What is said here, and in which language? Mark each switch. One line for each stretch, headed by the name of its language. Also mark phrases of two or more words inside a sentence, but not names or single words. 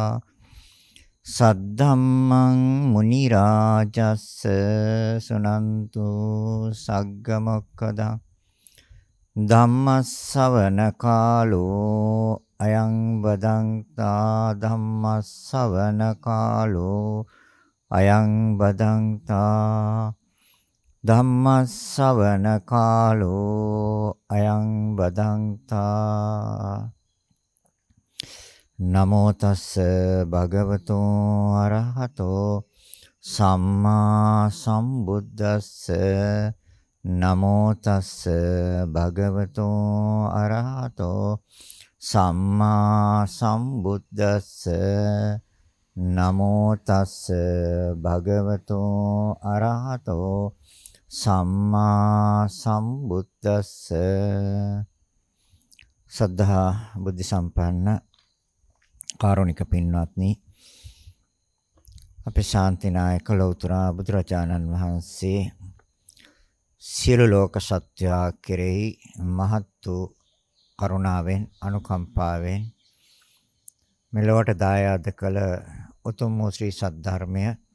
Pali: सद्धम्मं मुनिराजस्स सुनन्तु सग्गमोक्खदं धम्मස්සවන කාලෝ අයං බදන්තා ධම්මස්සවන කාලෝ අයං බදන්තා ධම්මස්සවන කාලෝ අයං බදන්තා නමෝ තස්ස භගවතෝ අරහතෝ සම්මා සම්බුද්දස්ස නමෝ තස්ස භගවතෝ අරහතෝ සම්මා සම්බුද්දස්ස නමෝ තස්ස භගවතෝ අරහතෝ සම්මා සම්බුද්දස්ස
Sinhala: සද්ධා බුද්ධ සම්පන්න කාරුණික පින්වත්නි අපේ ශාන්තිනායක ලෞතර බුදුරජාණන් වහන්සේ සියලු ලෝක සත්‍යා කෙරෙහි මහත් වූ කරුණාවෙන් අනුකම්පාවෙන් මෙලොවට දායාද කළ උතුම් වූ ශ්‍රී සද්ධර්මය